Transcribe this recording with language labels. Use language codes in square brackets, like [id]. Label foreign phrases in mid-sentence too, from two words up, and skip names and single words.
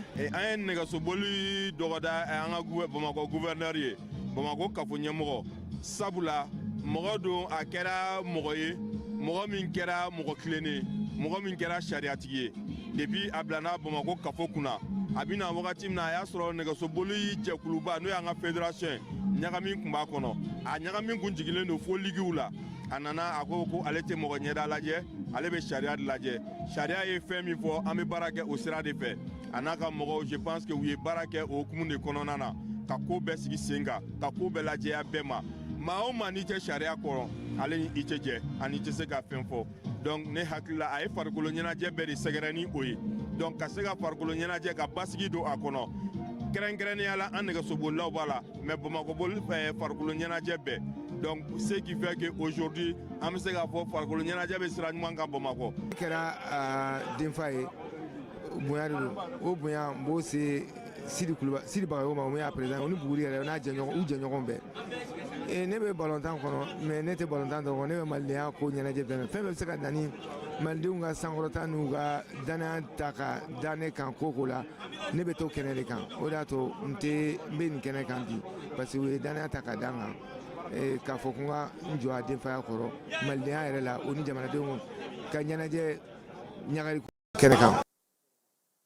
[bm] an ye nɛgɛsoboli dɔgɔda an ka Bamakɔ gouverneur ye Bamakɔ kafo ɲɛmɔgɔ sabula mɔgɔ don a kɛra mɔgɔ ye mɔgɔ min kɛra mɔgɔ tilennen mɔgɔ min kɛra sariyatigi ye depuis a bilana Bamakɔ kafo kunna a bɛna wagati min na a y'a sɔrɔ nɛgɛsoboli jɛkuluba n'o y'an ka fédération ɲagamin tun b'a kɔnɔ a ɲagamin kun jigilen don fo ligiw la a nana a ko ale tɛ mɔgɔ ɲɛda lajɛ ale bɛ sariya de lajɛ sariya ye fɛn min fɔ an bɛ baara kɛ o sira de fɛ a n'a ka mɔgɔw [fr] je pense que [bm] u ye baara kɛ o hukumu de kɔnɔna na ka ko bɛɛ sigi sen kan ka ko bɛɛ lajɛya bɛɛ ma maa o maa n'i tɛ sariya kɔrɔ ale ni i tɛ jɛ ani tɛ se ka fɛn fɔ donc ne hakili la a ye farikolo ɲɛnajɛ bɛɛ de sɛgɛrɛ ni o ye donc ka se ka farikolo ɲɛnajɛ ka basigi don a kɔnɔ kɛrɛnkɛrɛnnenya la an nɛgɛsobolilaw b'a la mais Bamakɔboli farikolo ɲɛnajɛ bɛɛ [fr] donc ce qui fait que aujourd'hui [bm] an bɛ se k'a fɔ farikolo ɲɛnajɛ bɛ sira ɲuman kan Bamakɔ. kɛra denfa ye bonya de don o bonya n b'o se Sidi Bagayogo ma o min y'a président o ni Buguri yɛrɛ n'a jɛɲɔgɔn bɛɛ ne bɛ balontan kɔnɔ mais ne tɛ balontan dɔn ne bɛ malidenya ko ɲɛnajɛ bɛɛ fɛn bɛɛ bɛ se ka na ni malidenw ka sankɔrɔta n'u ka danaya ta ka da ne kan ko la ne bɛ to kɛnɛ de kan o de y'a to n bɛ nin kɛnɛ kan bi [fr] parce que [bm] u ye danaya ta ka da n kan k'a fɔ ko n ka n jɔ a denfaya kɔrɔ malidenya yɛrɛ la o ni jamanadenw ka ɲɛnajɛ ɲagari kɛnɛ kan.